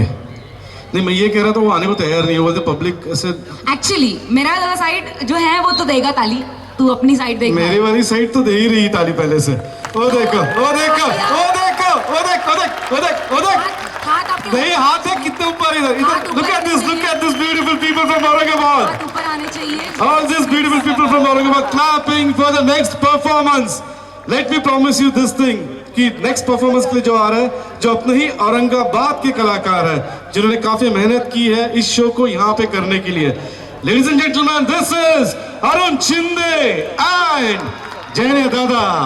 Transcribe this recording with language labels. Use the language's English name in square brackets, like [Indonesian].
[Hindi] नहीं, मैं ये कह रहा था वो आने को तैयार नहीं है, बोलते पब्लिक ऐसे। एक्चुअली मेरा वाला साइड जो है वो तो देगा ताली, तू अपनी साइड देख। मेरी वाली साइड तो दे ही रही ताली पहले से। ओ देखो, ओ देखो, ओ देखो, ओ देख, ओ देख, ओ देख, ओ देख। हाथ आपके नहीं, हाथ है कितने ऊपर इधर इधर। [English] Look at this beautiful people from Aurangabad. [Hindi] हाथ ऊपर आने चाहिए। [English] All these beautiful people from Aurangabad clapping for the next performance. Let me promise you this thing [Hindi] कि [English] next performance [Hindi] के लिए जो आ रहा है, जो अपने ही औरंगाबाद के कलाकार है, जिन्होंने काफी मेहनत की है इस शो को यहाँ पे करने के लिए। [English] Ladies and gentlemen, this is Arun Chinde and Jane Dada.